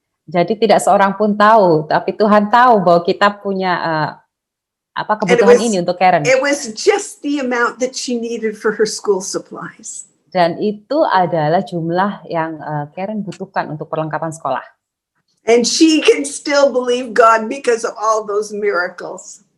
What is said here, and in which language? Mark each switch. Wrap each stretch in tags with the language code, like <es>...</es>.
<id>Jadi tidak seorang pun tahu, tapi Tuhan tahu bahwa kita punya kebutuhan ini untuk Karen.</id> <en>It was just the amount that she needed for her school supplies.</en> <id>Dan itu adalah jumlah yang Karen butuhkan untuk perlengkapan sekolah.</id> <en>And she can still believe God because of all those miracles.</en>